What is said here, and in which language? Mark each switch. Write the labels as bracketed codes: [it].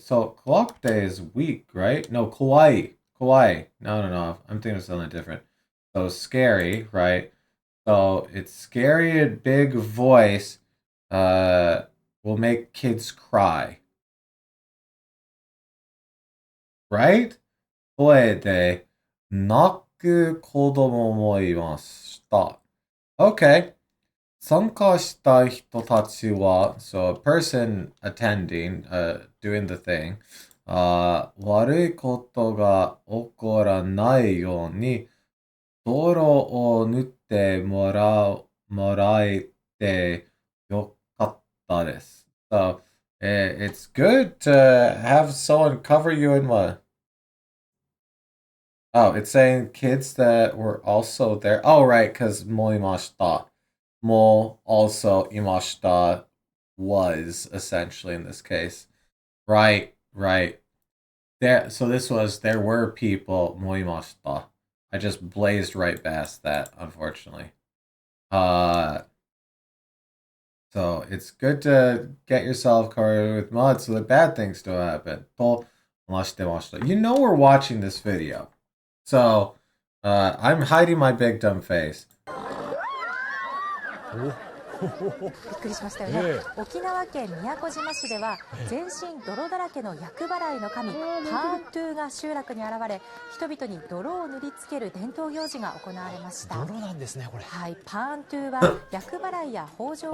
[en] So Kuokte is weak, right? No, Kawaii. No. I'm thinking of something different. So scary, right? So it's scary and big voice. Will make kids cry, right? [ja] 声で泣く子供もいました。 [en] Okay. [ja] 参加した人たちは、 [en] so a person attending, doing the thing, [ja] 悪いことが起こらないように、泥を塗ってもらえてよかったです。 [en] So, it's good to have someone cover you in mud. Oh, it's saying kids that were also there. Oh, right, because mo imashita. Mo also imashita was essentially in this case. Right. There. So there were people mo imashita. I just blazed right past that, unfortunately. Uh, So it's good to get yourself covered with mud so that bad things don't happen. You know we're watching this video. So I'm hiding my big dumb face. [ja] びっくりしましたよね、沖縄県宮古島市では全身泥だらけの厄払いの神パーントゥーが集落に現れ、人々に泥を塗りつける伝統行事が行われました。泥なんですねこれ。はい、パーントゥーは厄払いや豊穣を